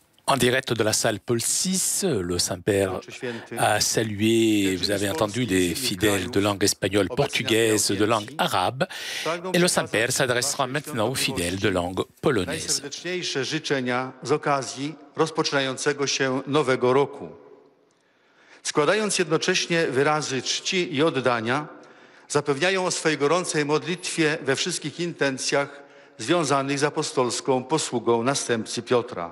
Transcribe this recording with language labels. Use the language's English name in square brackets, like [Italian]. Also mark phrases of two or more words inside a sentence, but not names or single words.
[French] En direct de la salle Paul VI, le Saint-Père a salué, vous avez entendu, les fidèles de langue espagnole, portugaise, de langue arabe, et le Saint-Père s'adressera maintenant aux fidèles de langue polonaise. [Polish] Najserdeczniejsze życzenia z okazji rozpoczynającego się nowego roku. Składając jednocześnie wyrazy czci i oddania, zapewniają o swej gorącej modlitwie we wszystkich intencjach związanych z apostolską posługą następcy Piotra.